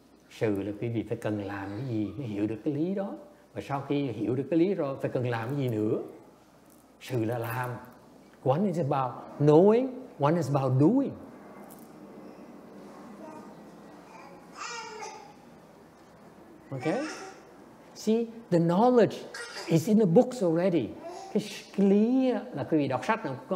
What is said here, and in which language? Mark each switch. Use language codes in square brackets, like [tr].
[vi] Sự là quý vị phải cần làm cái gì mới hiểu được cái lý đó. Và sau khi hiểu được cái lý rồi phải cần làm cái gì nữa. Sự là làm. [en] One is about knowing, one is about doing. Okay? See, the knowledge is in the books already. [vi] Cái lý là quý vị đọc sách nào có.